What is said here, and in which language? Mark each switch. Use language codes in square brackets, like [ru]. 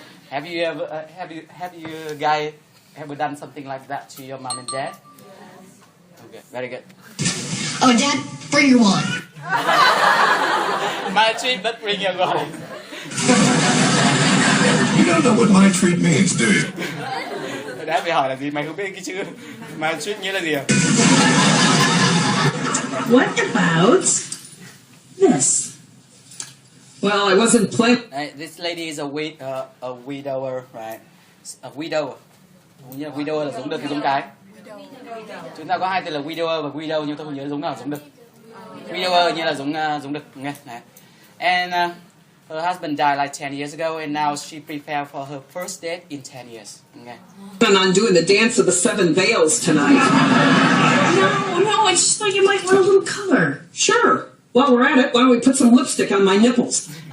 [en] Have you ever have you guys ever done something like that to your mom and dad? Okay, very good. Oh, Dad, bring your wine. My treat, but bring your wine. You don't know what my treat means, do you? [vi] Đã bị hỏi là gì? Mày không biết cái chữ [en] my treat [vi] nghĩa là gì à? [en] What about this? Well, I wasn't playing. This lady is a widower, right? A widow. [vi] Widower là giống đực hay giống cái? Chúng ta có hai từ là widower và widow nhưng tôi không nhớ giống nào giống đực. Widower như là giống đực, nghe. [en] And her husband died like 10 years ago, and now she prepared for her first date in 10 years. Okay. I'm on doing the dance of the seven veils tonight. No, I just thought you might want a little color. Sure. While we're at it, why don't we put some lipstick on my nipples?